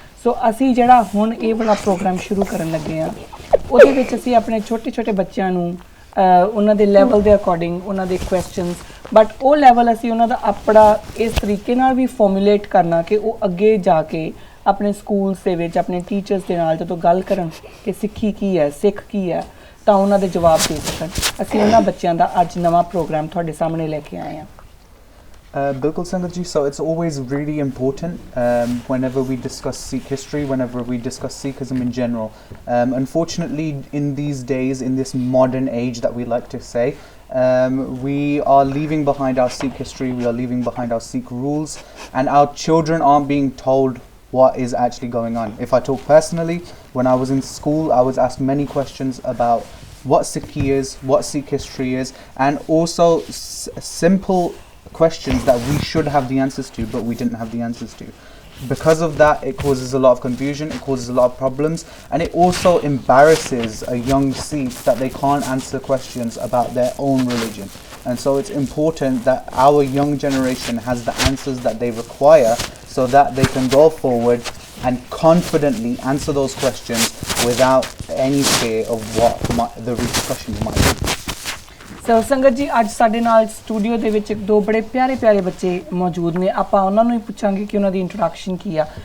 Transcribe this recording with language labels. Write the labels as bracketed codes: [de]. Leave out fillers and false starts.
[pa] ਸੋ ਅਸੀਂ ਜਿਹੜਾ ਹੁਣ ਇਹ ਵਾਲਾ ਪ੍ਰੋਗਰਾਮ ਸ਼ੁਰੂ ਕਰਨ ਲੱਗੇ ਹਾਂ, ਉਹਦੇ ਵਿੱਚ ਅਸੀਂ ਆਪਣੇ ਛੋਟੇ ਛੋਟੇ ਬੱਚਿਆਂ ਨੂੰ ਉਹਨਾਂ ਦੇ ਲੈਵਲ ਦੇ ਅਕੋਰਡਿੰਗ ਉਹਨਾਂ ਦੇ ਕੁਐਸਚਨਸ, ਬਟ ਉਹ ਲੈਵਲ ਅਸੀਂ ਉਹਨਾਂ ਦਾ ਆਪਣਾ ਇਸ ਤਰੀਕੇ ਨਾਲ ਵੀ ਫਾਰਮੂਲੇਟ ਕਰਨਾ ਕਿ ਉਹ ਅੱਗੇ ਜਾ ਕੇ ਆਪਣੇ ਸਕੂਲਸ ਦੇ ਵਿੱਚ ਆਪਣੇ ਟੀਚਰਸ ਦੇ ਨਾਲ ਜਦੋਂ ਗੱਲ ਕਰਨ ਕਿ ਸਿੱਖੀ ਕੀ ਹੈ, ਸਿੱਖ ਕੀ ਹੈ, ਤਾਂ ਉਹਨਾਂ ਦੇ ਜਵਾਬ ਦੇ ਸਕਣ। ਅਸੀਂ ਉਹਨਾਂ ਬੱਚਿਆਂ ਦਾ ਅੱਜ ਨਵਾਂ ਪ੍ਰੋਗਰਾਮ ਤੁਹਾਡੇ ਸਾਹਮਣੇ ਲੈ ਕੇ ਆਏ ਹਾਂ। Bilkul [en] Sangatji, so it's always really important whenever we discuss Sikh history, whenever we discuss Sikhism in general. Unfortunately, in these days, in this modern age that we like to say, we are leaving behind our Sikh history, we are leaving behind our Sikh rules, and our children aren't being told what is actually going on. If I talk personally, when I was in school, I was asked many questions about what Sikhi is, what Sikh history is, and also simple questions that we should have the answers to, but we didn't have the answers to. Because of that, it causes a lot of confusion, it causes a lot of problems, and it also embarrasses a young Sikh that they can't answer questions about their own religion. And so it's important that our young generation has the answers that they require so that they can go forward and confidently answer those questions without any fear of what the repercussions might be. [pa] ਸੋ ਸੰਗਤ ਜੀ, ਅੱਜ ਸਾਡੇ ਨਾਲ studio ਦੇ ਵਿੱਚ ਇੱਕ ਦੋ ਬੜੇ ਪਿਆਰੇ ਪਿਆਰੇ ਬੱਚੇ ਮੌਜੂਦ ਨੇ। ਆਪਾਂ ਉਹਨਾਂ ਨੂੰ ਹੀ ਪੁੱਛਾਂਗੇ ਕਿ ਉਹਨਾਂ ਦੀ ਇੰਟਰੋਡਕਸ਼ਨ ਕੀ ਆ।